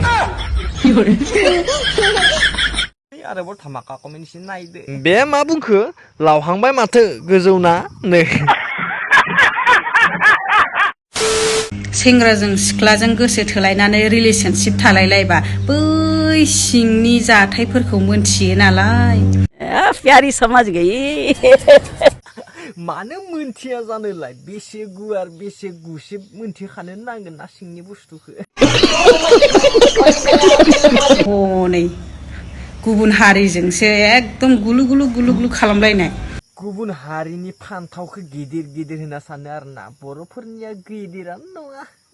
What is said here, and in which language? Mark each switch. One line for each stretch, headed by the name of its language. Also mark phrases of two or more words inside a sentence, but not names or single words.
Bodo: आरोबाव धामाका कमेन्ट एसे नायदो। बे मा बुंखो लावहांबाय माथो गोजौना नो। सेंग्राजों सिख्लाजों गोसो थोलायनानै रिलेशनशिप थालायलायबा बै सिंनि जाथायफोरखौ मोनथियो नालाय।
Hindi: प्यारी समझ गई।
Bodo: मानो मोनथिया जानोलाय बेसे गुवार बेसे गुसेब मोनथिखानो नांगोन ना सिंनि बुस्थुखौ। हनै गुबुन हारिजोंसो एकदम गुलु गुलु खालामलायनाय। गुबुन हारिनि फान्थावखौ गिदिर होनना सानो आरोना बर'फोरनिया गिदिरानो नङा।